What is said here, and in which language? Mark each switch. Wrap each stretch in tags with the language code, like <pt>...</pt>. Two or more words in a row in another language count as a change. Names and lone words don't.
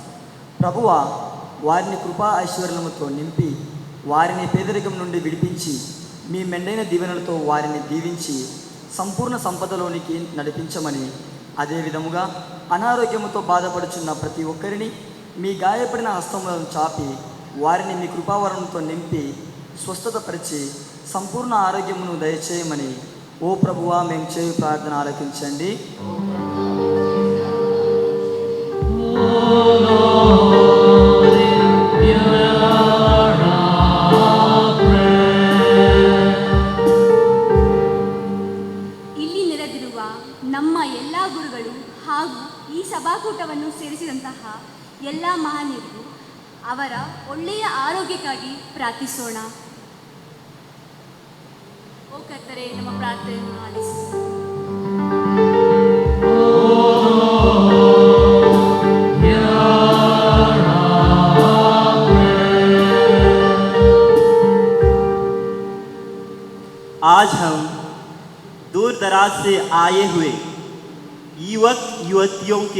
<te>ప్రభువా, వారిని కృపా ఐశ్వర్యముతో నింపి, వారిని పేదరికం నుండి విడిపించి, మీ మెండైన దీవెనలతో వారిని దీవించి సంపూర్ణ సంపదలోనికి నడిపించమని, అదేవిధముగా అనారోగ్యముతో బాధపడుచున్న ప్రతి ఒక్కరిని మీ గాయపడిన హస్తములను చాపి వారిని మీ కృపావరణంతో నింపి స్వస్థతపరిచి సంపూర్ణ ఆరోగ్యమును దయచేయమని ఓ ప్రభువా మేము చేయు ప్రార్థన ఆలకించండి.</te> <kn>ಇಲ್ಲಿ ನೆರೆದಿರುವ ನಮ್ಮ ಎಲ್ಲ ಗುರುಗಳು ಹಾಗೂ ಈ ಸಭಾಕೂಟವನ್ನು ಸೇರಿಸಿದಂತಹ ಎಲ್ಲ ಮಹನೀಯರು ಅವರ ಒಳ್ಳೆಯ ಆರೋಗ್ಯಕ್ಕಾಗಿ ಪ್ರಾರ್ಥಿಸೋಣ. ಓ ಕರ್ತರೇ, ನಮ್ಮ ಪ್ರಾರ್ಥನೆಯನ್ನು ಆಲಿಸಿ.</kn> <hi>आज हम दूर दराज से आए हुए युवक युवतियों के</hi>